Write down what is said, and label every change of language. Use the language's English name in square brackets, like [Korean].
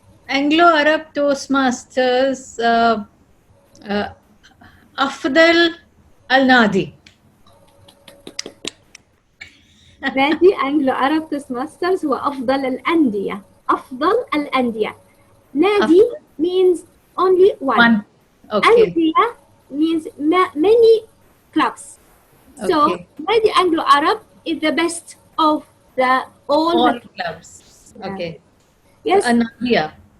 [Arabic] Anglo-Arab Toastmasters أفضل النادي. نادي Anglo-Arab Toastmasters هو أفضل الأندية. أفضل الأندية. [English] نادي means only one. One. Okay. أندية means many clubs. So Okay. Nadi Anglo-Arab is the best of all All the clubs. Okay. yes. Nadia.